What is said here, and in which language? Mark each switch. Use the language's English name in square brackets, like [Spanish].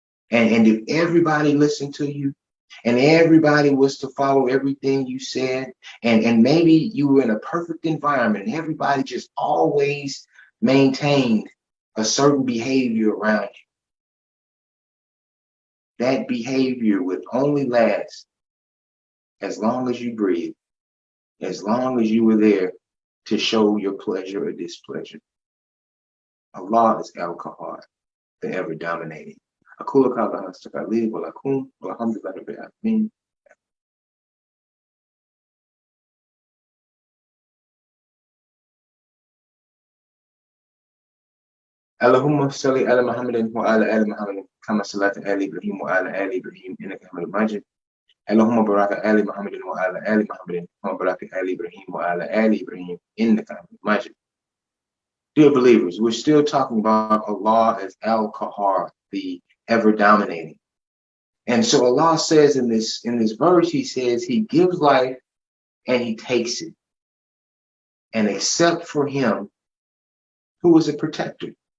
[English] And if everybody listened to you, and everybody was to follow everything you said, and maybe you were in a perfect environment, and everybody just always maintained a certain behavior around you, that behavior would only last as long as you breathe, as long as you were there to show your pleasure or displeasure. Allah is Al-Qahhar, the ever dominating. [Arabic] أقول قولي هذا أستغفر لي ولكم والحمد لله رب العالمين. اللهم صل على محمد وعلى آل محمد كما صليت على إبراهيم وعلى آل إبراهيم إنك حميد مجيد. اللهم بارك على محمد وعلى آل محمد كما باركت على إبراهيم وعلى آل إبراهيم إنك حميد مجيد. [English] Dear believers, we're still talking about Allah as Al-Qahhar, the ever dominating. And so Allah says in this verse, he says he gives life and he takes it. And except for him, who is a protector.